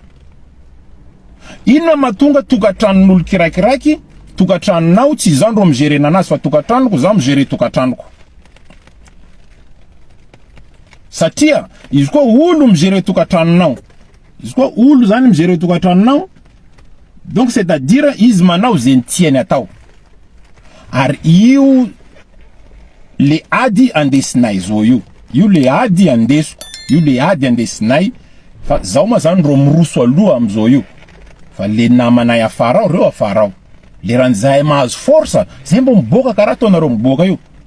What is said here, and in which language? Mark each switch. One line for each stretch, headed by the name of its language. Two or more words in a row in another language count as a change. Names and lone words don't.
Malagasy: Ino matonga tokatranon'olo kiraikiraiky, tokatranonao tsy zao ndro migere nanazy fa tokatranoko zao migere tokatranoko. Satria izy koa olo migere tokatranonao, izy koa olo zany migere tokatranonao,
French: donc c'est-à-dire
Malagasy: izy manao zay tiany atao. Ary io le ady andesinay zao io le ady andesiko, io le ady andesinay, fa zao ma zany ro miroso aloha amzao io, fa le namanay afara ao reo afara ao, le ranzahay mahazo force zay mbo miboaka karaha ataonareo miboaka io.